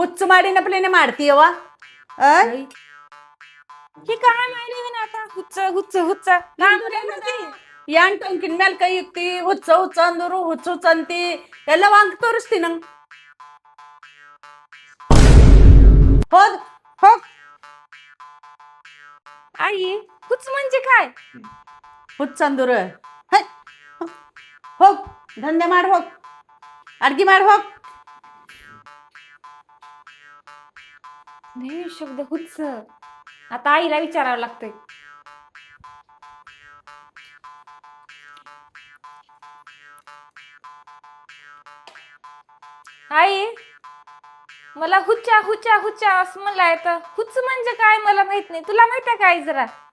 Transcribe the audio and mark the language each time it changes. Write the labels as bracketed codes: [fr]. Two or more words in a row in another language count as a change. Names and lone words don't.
[kn] ಹುಚ್ಚು ಮಾಡಿನಪ್ಲೇನೆ ಮಾಡ್ತೀಯವ [mr] ही काय माहिती ना आता हुच्च हुच्च हुच्च [kn] ಯಾನ್ ಟೊಂಕಿನ ಮೇಲೆ ಕೈ ಇಕ್ತಿ ಹುಚ್ಚ ಹುಚ್ಚ ಅಂದರು ಹುಚ್ಚ ಹುಚ್ಚ ಅಂತಿ ಎಲ್ಲ ವಾಂಗ್ ತೋರಿಸ್ತಿ ನಂಗ್ ಹೋಗ್ ಹೋಗ್ [mr] आई हुच्च म्हणजे काय [kn] ಹುಚ್ಚ ಅಂದರು ಹೋಗ್ ದಂಧೆ ಮಾಡಿ ಹೋಗ್ ಅಡ್ಗೆ ಮಾಡಿ ಹೋಗ್ [mr] नाही शब्द हुच्च आता आईला विचारावं लागतंय आई मला हुच्चा हुच्चा हुच्चा असं म्हणलाय तर हुच्च म्हणजे काय मला माहित नाही तुला माहित आहे काय जरा